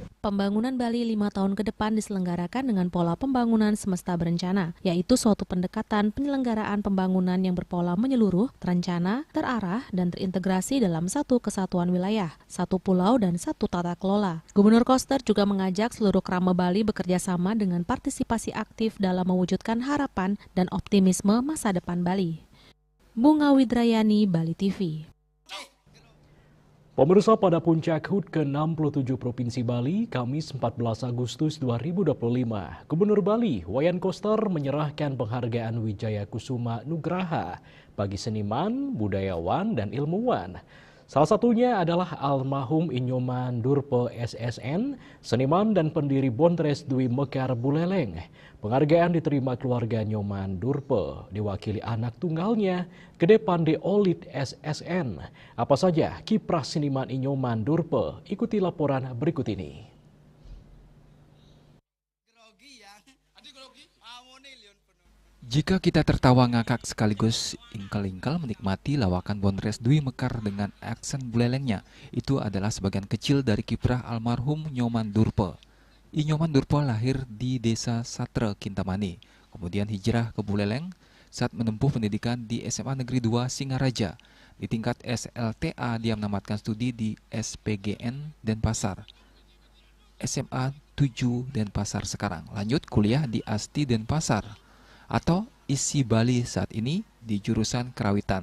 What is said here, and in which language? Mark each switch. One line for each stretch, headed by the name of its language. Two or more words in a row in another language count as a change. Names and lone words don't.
Indonesian: pembangunan Bali 5 tahun ke depan diselenggarakan dengan pola pembangunan semesta berencana, yaitu suatu pendekatan penyelenggaraan pembangunan yang berpola menyeluruh, terencana, terarah, dan terintegrasi dalam satu kesatuan wilayah, satu pulau, dan satu tata kelola. Gubernur Koster juga mengajak seluruh kerama Bali bekerja sama dengan partisipasi aktif dalam mewujudkan harapan dan optimisme masa depan Bali. Bunga Widrayani, Bali TV. Pemirsa, pada puncak HUT ke-67 Provinsi Bali, Kamis 14 Agustus 2025, Gubernur Bali, Wayan Koster menyerahkan penghargaan Wijaya Kusuma Nugraha bagi seniman, budayawan, dan ilmuwan. Salah satunya adalah almarhum Inyoman Durpe SSN, seniman dan pendiri Bontres Dwi Mekar Buleleng. Penghargaan diterima keluarga Nyoman Durpe, diwakili anak tunggalnya, Gede Pande Olit SSN. Apa saja kiprah seniman Inyoman Durpe? Ikuti laporan berikut ini. Jika kita tertawa ngakak sekaligus ingkel-ingkel menikmati lawakan Bontres Dwi Mekar dengan aksen Bulelengnya, itu adalah sebagian kecil dari kiprah almarhum Nyoman Durpe. Inyoman Durpe lahir di desa Satre, Kintamani, kemudian hijrah ke Buleleng saat menempuh pendidikan di SMA Negeri 2 Singaraja. Di tingkat SLTA dia menamatkan studi di SPGN Denpasar, SMA 7 Denpasar sekarang, lanjut kuliah di ASTI Denpasar atau ISI Bali saat ini di jurusan Kerawitan.